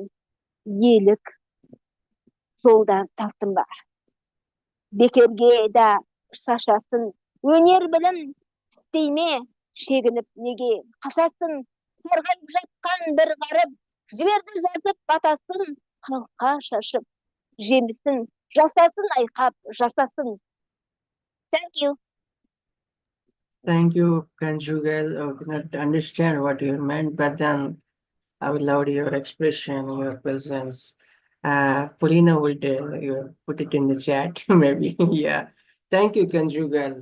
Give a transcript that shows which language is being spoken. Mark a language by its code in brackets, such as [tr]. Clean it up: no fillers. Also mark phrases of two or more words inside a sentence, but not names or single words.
[kk] Елік жолдан таптың ба, бекерге да шашасын. Өнер білім істейме, шегініп неге қашасын. Сарғайып жатқан бір ғарып, жіберді жазып батасын, халыққа шашып жемісін, жасасын айқап, жасасын. [en] Thank you. Thank you, Conjugal. I could not understand what you meant, but then I would love your expression, your presence. Paulina will put it in the chat, maybe. Yeah. Thank you, Conjugal.